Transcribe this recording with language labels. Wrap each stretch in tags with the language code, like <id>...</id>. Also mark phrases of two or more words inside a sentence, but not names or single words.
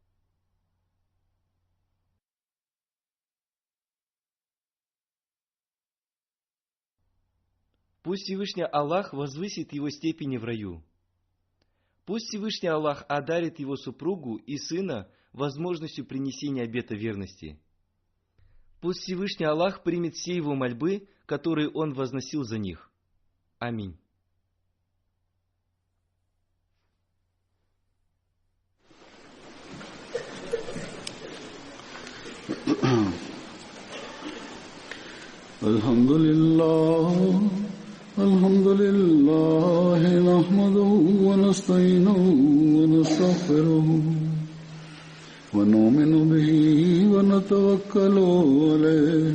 <ru>Пусть Всевышний Аллах возвысит его степени в раю. Пусть Всевышний Аллах одарит его супругу и сына возможностью принесения обета верности. Пусть Всевышний Аллах примет все его мольбы, которые он возносил за них. Аминь.</ru> <ar>الحمد لله نحمده ونستعينه ونستغفره ونؤمن به ونتوكل عليه</ar>